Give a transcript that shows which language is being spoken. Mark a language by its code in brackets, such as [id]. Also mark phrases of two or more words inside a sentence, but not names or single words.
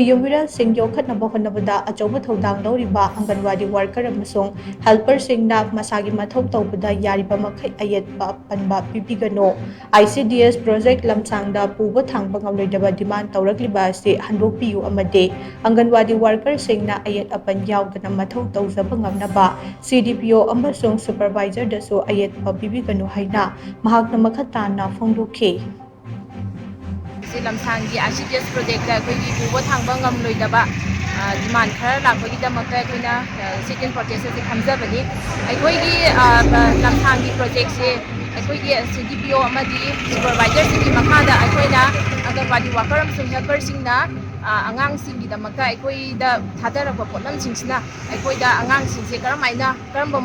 [mni] Yumira Sing Yokhatnaba Honabada Achoba Thodang Loriba Anganwadi worker amasung helper singna masagi mathau tawbada yariba makhai Ayetpa panba Toubiganu ICDS Project Lamsangda puba thangba ngamloidaba demand tawrakliba ase handokpiyu amade Anganwadi worker singna ayet apan yaudana mathau tawjaba ngamnaba CDPO amasung supervisor dasu Ayetpa Toubiganu haina mahakna makhatana phongdokhe Lamsangi ICDS project da akhoi puba thangba ngamloidaba demand khara lakpagidamata akhoi [en] sit-in protest [mni] ase khamjabani akhoi gi Lamsangi project se akhoi gi CDPO amadi supervisor singi makhada akhoi na Anganwadi worker amsung helper singna angang singi damakta akhoi da thadaraba potlam singsina akhoi da angang singse karamaina karamba